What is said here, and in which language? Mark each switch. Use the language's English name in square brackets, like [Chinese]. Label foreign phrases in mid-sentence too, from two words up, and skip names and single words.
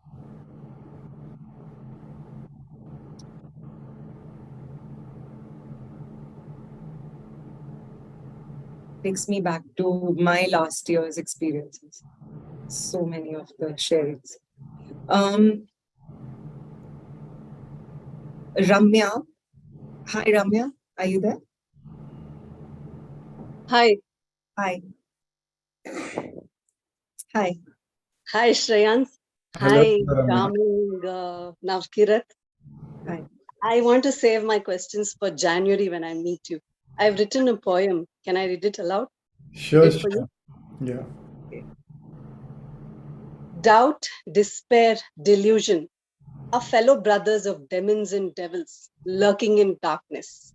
[English] Takes me back to my last year's experiences. So many of the sharings. Ramya. Hi, Ramya. Are you there? Hi. Hi. Hi. Hi, Shreans. Hello, Hi, Ramya. charming Navkirat. Hi. I want to save my questions for January when I meet you. I've written a poem. Can I read it aloud? Sure, Read for sure. you? Yeah. Doubt, despair, delusion are fellow brothers of demons and devils lurking in darkness.